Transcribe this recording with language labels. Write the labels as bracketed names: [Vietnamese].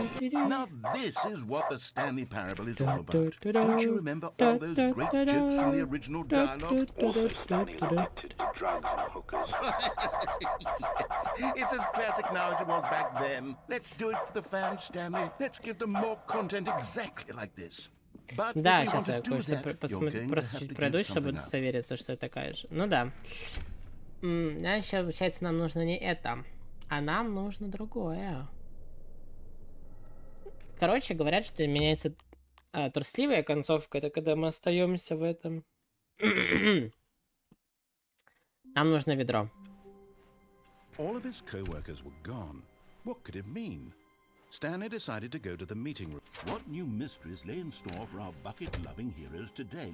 [English] Now this is what the Stanley Parable is all about. Don't you remember all those great jokes from the original dialogue? Also, Stanley's addicted to drugs and hookers. Yes, it's as classic now as it was back then. Let's do it for the fans, Stanley. Let's give them more content exactly like this. [Russian] Да, сейчас я кое-что просто чуть пройду, чтобы удостовериться, что это такая же. Ну да. Сейчас, получается, нам нужно не это, а нам нужно другое. Короче, говорят, что меняется трусливая концовка. Это когда мы остаемся в этом. Нам нужно ведро. [English] All of his co-workers were gone. What could it mean? Stanley decided to go to the meeting room. What new mysteries lay in store for our bucket-loving heroes today?